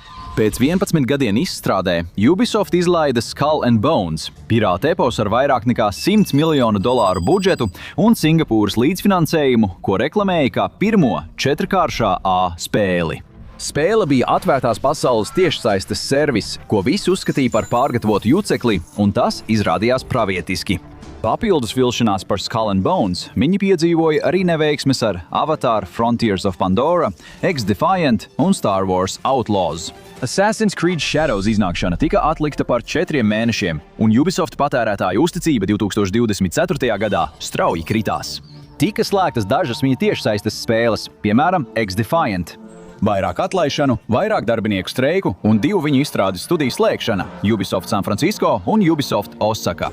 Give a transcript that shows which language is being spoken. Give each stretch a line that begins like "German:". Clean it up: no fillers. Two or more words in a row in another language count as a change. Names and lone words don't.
Latvian: Pēc 11 gadiem izstrādē Ubisoft izlaida Skull and Bones, pirāta epos ar vairāk nekā $100 miljonu budžetu un Singapūras līdzfinansējumu, ko reklamēja kā pirmo 4x A spēli. Spēle bija atvērtās pasaules tiešsaistes servis, ko visi uzskatīja par pārgatavotu jucekli, un tas izrādījās pravietiski. Papildus vilšanās par Skull and Bones viņi piedzīvoja arī neveiksmes ar Avatar, Frontiers of Pandora, X-Defiant un Star Wars Outlaws. Assassin's Creed Shadows iznākšana tika atlikta par 4 mēnešiem, un Ubisoft patērētāju uzticība 2024. gadā strauji kritās. Tika slēgtas dažas viņa tiešsaistes spēles, piemēram, X-Defiant. Vairāk atlaišanu, vairāk darbinieku streiku un 2 viņu izstrādes studiju slēgšana – Ubisoft San Francisco un Ubisoft Osaka.